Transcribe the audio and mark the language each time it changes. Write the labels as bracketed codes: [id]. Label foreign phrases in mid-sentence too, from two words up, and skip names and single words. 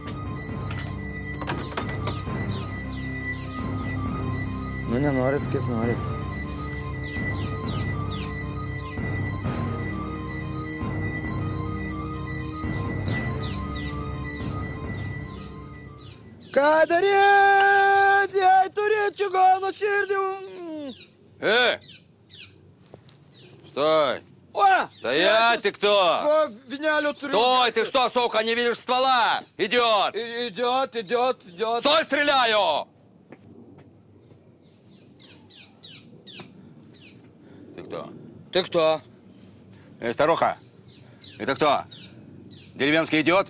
[lt] Nu, nenorit, kaip norit. Ką daryt, jei turit čigono širdį? [ru] Стой! [lt] O! [ru] Стоять, ты кто? [lt] O, vinelio turiu. [ru] Стой, ты что, сука, не видишь ствола? Идиот! Идиот. Стой, стреляю! Ты кто? Ты кто? Старуха, это кто? Деревенский идиот?